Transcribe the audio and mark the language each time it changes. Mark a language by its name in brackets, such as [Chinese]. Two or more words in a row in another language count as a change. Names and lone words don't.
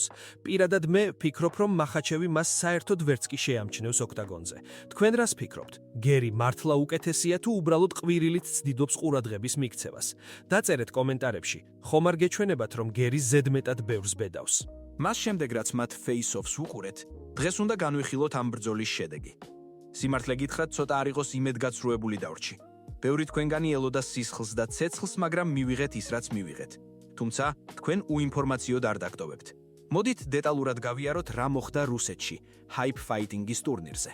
[Georgian] პირადად მე ვფიქრობ, რომ მახაჩევი მას საერთოდ ვერც კი შეამჩნევს ოქტაგონზე. თქვენ რას ფიქრობთ? გერი მართლა უკეთესია თუ უბრალოდ ყვირილით ცდილობს ყურადღების მიქცევას? დაწერეთ კომენტარებში. ხომ არ გეჩვენებათ, რომ გერი ზედმეტად ბევრს ბედავს? მას შემდეგ, რაც მათ face-offs უყურეთ, დღეს უნდა განვიხილოთ ამ ბრძოლის შედეგი. სიმართლე გითხრათ, ცოტა არ იყოს იმედგაცრუებული დავრჩი. ბევრი თქვენგანი ელოდა სისხლს და ცეცხლს, მაგრამ მივიღეთ ის, რაც მივიღეთ. თუმცა, თქვენ უინფორმაციოდ არ დაგტოვებთ. მოდით დეტალურად გავიაროთ, რა მოხდა რუსეთში, Hype Fighting-ის ტურნირზე.